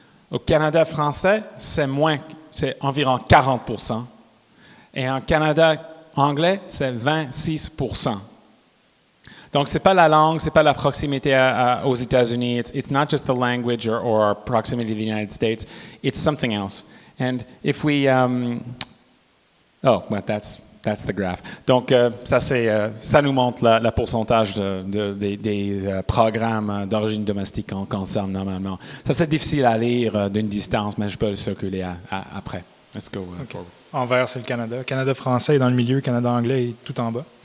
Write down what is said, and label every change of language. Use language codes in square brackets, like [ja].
[fr] Au Canada français, c'est environ 40%. Et en Canada anglais, c'est 26%. Donc, ce n'est pas la langue, ce n'est pas la proximité aux États-Unis. [en] It's not just the language or our proximity to the United States. It's something else. And if we... that's That's the graph. [fr] Donc, ça nous montre le pourcentage des programmes d'origine domestique qu'on consomme normalement. Ça, c'est difficile à lire d'une distance, mais je peux le circuler après. [en] Let's go forward. [fr] En vert, c'est le Canada. Canada français est dans le milieu, Canada anglais est tout en bas.